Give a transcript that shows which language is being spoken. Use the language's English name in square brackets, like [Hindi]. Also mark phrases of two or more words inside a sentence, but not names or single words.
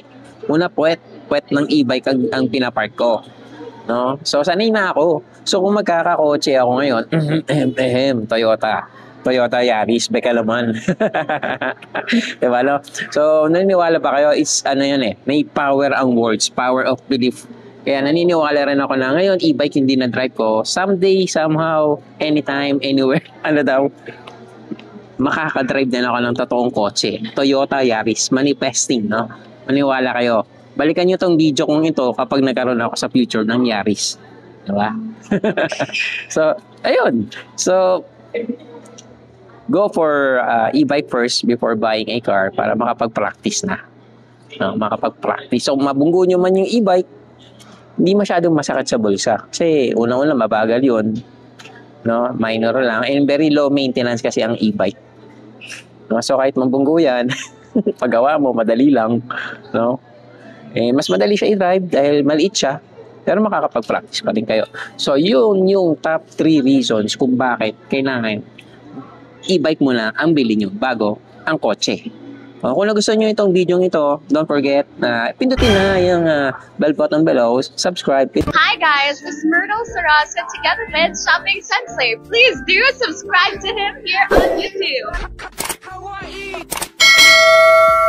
[Filipino] Una, puwet ng e-bike ang pinapark ko. No? So, sanay na ako. So, kung magkakakotse ako ngayon, Toyota Yaris, beka naman. Diba, no? So, naniniwala pa kayo, may power ang words, [English] power of belief. [Filipino] Kaya naniniwala rin ako na ngayon, e-bike hindi na drive ko. [English] Someday, somehow, anytime, anywhere, [Filipino] makakadrive din ako ng totoong kotse. Toyota Yaris, manifesting, no? Maniwala kayo. Balikan nyo tong video kong ito kapag nagkaroon ako sa future ng Yaris. Diba? So, ayun. [English] So, go for e-bike first before buying a car [Filipino] para makapag-practice na. No, makapag-practice. So, mabunggo nyo man yung e-bike, hindi masyadong masakit sa bulsa. Kasi unang-una mabagal yun. No? Minor lang. And [English] very low maintenance [Filipino] kasi ang e-bike. No? So kahit mabunggo yan, Paggawa mo, madali lang. No? Mas madali siya i-drive dahil maliit siya. Pero makakapag-practice pa rin kayo. So, yun yung [English] top 3 reasons [Filipino] kung bakit kailangan e-bike muna ang bili nyo bago ang kotse. Kung nagustuhan nyo itong video ito, [English] don't forget [Filipino] na pindutin na yung [English] bell button below, [Filipino] subscribe. [English] Hi guys, this is Myrtle Sarasa together with Shopping Sensei. Please do subscribe to him here on YouTube.